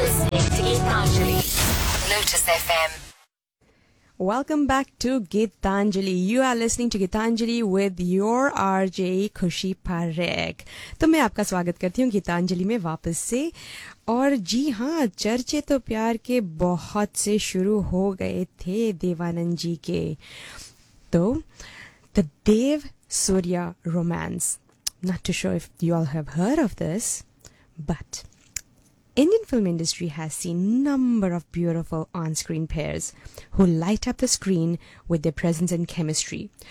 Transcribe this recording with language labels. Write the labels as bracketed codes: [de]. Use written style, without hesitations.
[en] Lotus FM. Welcome back to Geektanjali. You are listening to Geektanjali with your RJ Khushi Parekh. [hi] तो मैं आपका स्वागत करती हूँ गीतांजलि में वापस से. और जी हाँ, चर्चे तो प्यार के बहुत से शुरू हो गए थे देवानंद जी के. [en] तो the Dev Surya romance, not to show if you all have heard of this, but Indian film industry has seen number of beautiful on-screen pairs who light up the screen with their presence and chemistry.